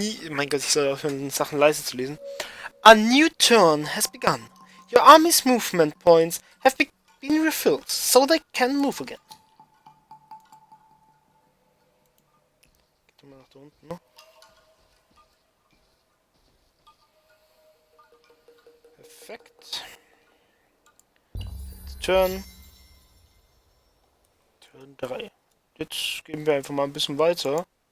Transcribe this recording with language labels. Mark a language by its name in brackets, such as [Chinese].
[German] Mein Gott, ich soll aufhören, Sachen leise zu lesen. [English] A new turn has begun. Your army's movement points have been refilled, so they can move again. [German] Geht mal nach da unten, ne? Perfekt. [English] Turn. Turn 3. [German] Jetzt gehen wir einfach mal ein bisschen weiter.